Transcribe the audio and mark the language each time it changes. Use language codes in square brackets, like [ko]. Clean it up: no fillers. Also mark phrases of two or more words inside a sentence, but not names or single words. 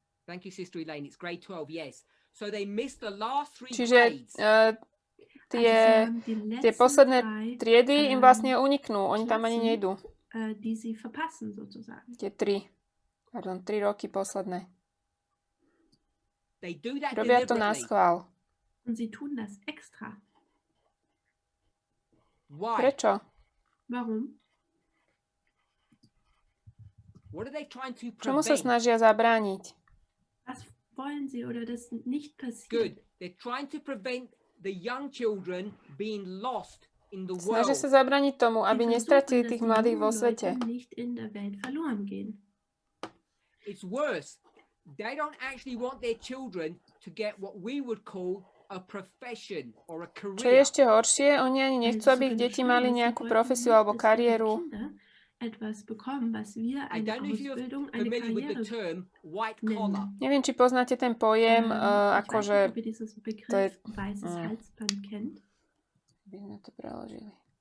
[en] Thank you, Sister Elaine. It's grade 12, yes. So they missed the last 3 grades. [sk] Tie posledné triedy im vlastne uniknú. Oni tam ani nejdú. Tie 3 roky posledné. Robia to na schvál. Prečo? Čomu sa snažia zabrániť? [en] Good. They're trying to prevent the young children being lost in the world. [sk] Snažia sa zabrániť tomu, aby nestratili tých mladých vo svete. [en] It's worse. They don't actually want their children to get what we would call a profession or a career. [sk] Čo je ešte horšie, oni ani nechcú, aby ich deti mali nejakú profesiu alebo kariéru. Neviem, či poznáte ten pojem, akože to je... by sme to preložili.